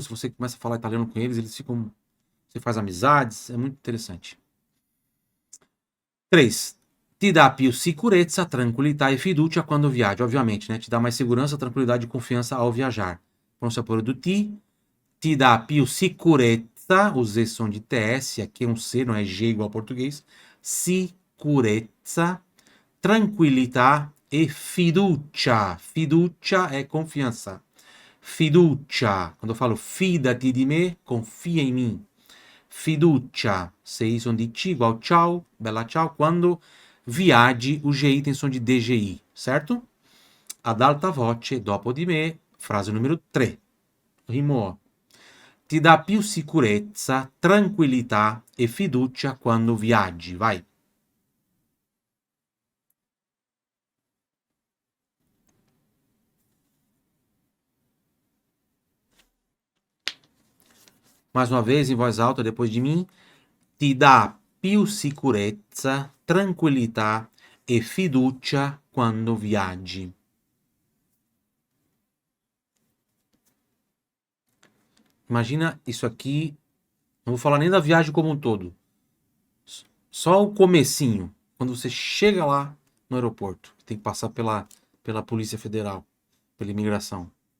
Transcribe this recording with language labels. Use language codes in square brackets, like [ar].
[pt] Se você começa a falar italiano com eles, eles ficam, você faz amizades, é muito interessante. 3. [it] Ti dà più sicurezza, tranquillità e fiducia quando viaggi, ovviamente, né? [pt] Te dá mais segurança, tranquilidade e confiança ao viajar. Pronúncia por do [it] ti dà più sicurezza, [pt] o Z som de TS, aqui é um C, não é G igual ao português. [it] Sicurezza, tranquillità e fiducia. [pt] Fiducia é confiança. Fiducia, quando eu falo [it] fidati di me, [pt] confia em mim. Fiducia, sei som di C igual ciao, bella ciao. Quando viaggi, o GI tem som de DGI, certo? [it] Ad alta voce, dopo di me, frase numero 3. Rimò. Ti dà più sicurezza, tranquillità e fiducia quando viaggi. [pt] Vai. Mais uma vez, em voz alta, depois de mim. [it] Ti dà più sicurezza, tranquillità e fiducia quando viaggi. [pt] Imagina isso aqui, não vou falar nem da viagem como um todo. Só o comecinho, quando você chega lá no aeroporto, tem que passar pela Polícia Federal, pela imigração.